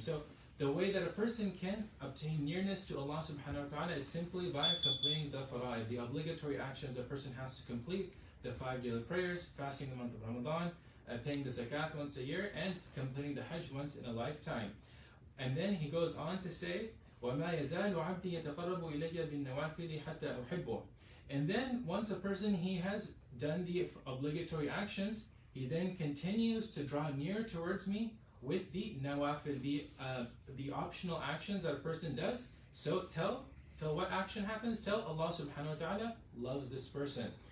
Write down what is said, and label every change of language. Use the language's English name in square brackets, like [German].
[English] So the way that a person can obtain nearness to Allah subhanahu wa ta'ala is simply by completing the fara'id, the obligatory actions a person has to complete, the 5 daily prayers, fasting the month of Ramadan, paying the zakat once a year, and completing the hajj once in a lifetime. And then he goes on to say, [Arabic] وَمَا يَزَالُ عَبْدِي يَتَقَرَّبُ إِلَيَّ بِالنَّوَافِلِ حَتَّى أُحِبُّهُ. [English] And then once a person, he has done the obligatory actions, he then continues to draw near towards me with the nawafil, the optional actions that a person does. So tell what action happens? Tell Allah subhanahu wa ta'ala loves this person.